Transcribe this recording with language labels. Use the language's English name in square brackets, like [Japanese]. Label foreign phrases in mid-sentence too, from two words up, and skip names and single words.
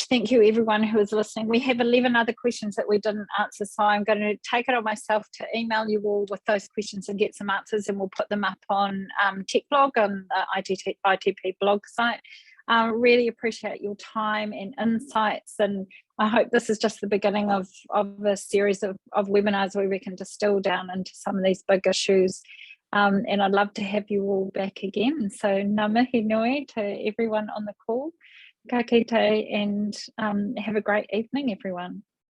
[English] Thank you everyone who is listening. We have 11 other questions that we didn't answer, so I'm going to take it on myself to email you all with those questions and get some answers, and we'll put them up on Tech Blog, on the ITP blog site. Really appreciate your time and insights, and I hope this is just the beginning of a series of webinars where we can distill down into some of these big issues, and I'd love to have you all back again. So [Māori] ngā mihi nui [English] to everyone on the call, [Māori] ka kite, [English] and have a great evening everyone.